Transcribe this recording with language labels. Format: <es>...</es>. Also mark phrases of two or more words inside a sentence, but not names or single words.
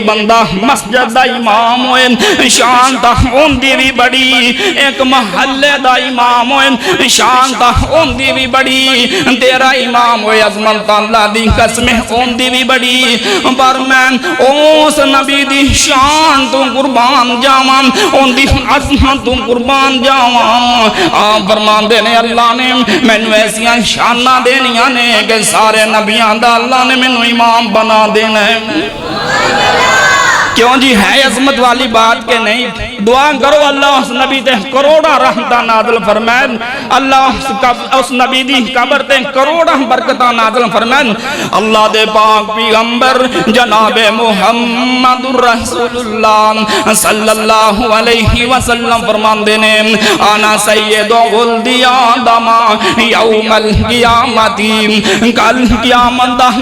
<pa>بندہ مسجد دا امام ہوئے شان تا ہوندی بھی بڑی ایک محلے دا امام ہوئے شان تا ہوندی بھی بڑی تیرا امام ہوئے عظمت اللہ دی قسم ہوندی بھی بڑی پر میں اس نبی دی شان تو قربان جاواں ان دی عظمت تو قربان جاواں آپ فرماندے نے اللہ نے مینوں ایسیاں شاناں دینیاں نے کہ سارے نبیاں دا اللہ نے مینوں امام بنا دینا ہے کیوں جی ہے عظمت والی بات کے نہیں دعا کرو اللہ اس نبی تے کروڑا رحمتہ نازل فرمائن اللہ اس نبی دی قبر تے کروڑا برکتہ نازل فرمائن اللہ دے پاک پیغمبر جناب محمد الرسول اللہ</pa> <ar>صلی اللہ علیہ وسلم</ar> <pa>فرمان دینے آنا</pa> <ar>سید غلد آدم یوم القیامتی</ar> <pa>کل قیامت دا</pa>